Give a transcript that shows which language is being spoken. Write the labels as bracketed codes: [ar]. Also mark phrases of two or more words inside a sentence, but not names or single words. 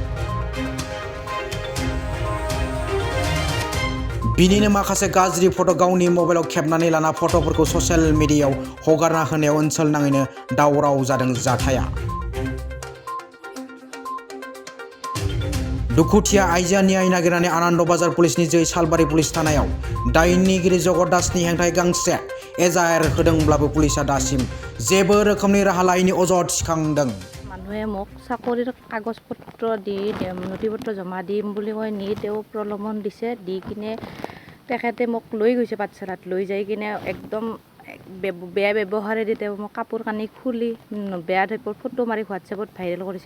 [brx] बिनिनो माखासे गाज्रि फट' गावनि मबाइलाव खेबनानै लाना फट'फोरखौ [en] social mediaयाव [brx] हगारना होनायाव ओनसोल नाङैनो दावराव जादों जाथाया। दुखुथिया आइजोआ न्याय नागिरनानै आनन्द बाजार पुलिसनि जै सालबारि पुलिस थानायाव दायनिगिरि जगत दासनि हेंथाय गांसे एजाहार होदोंब्लाबो पुलिसआ दासिम जेबो रोखोमनि राहा लायैनि अजद थिखांदों। [as] মানুহে মোক চাকৰিৰ কাগজ পত্ৰ দি নথি পত্ৰ জমা দিম বুলি কৈ নি তেওঁ প্ৰলোভন দিছে, দি কিনে তেখেতে মোক লৈ গৈছে পাঠশালাত, লৈ যাই কিনে একদম বেয়া ব্যৱহাৰেদি তেওঁ মোক কাপোৰ কানি খুলি বেয়া টাইপৰ ফটো মাৰি হোৱাটছএপত ভাইৰেল কৰিছে।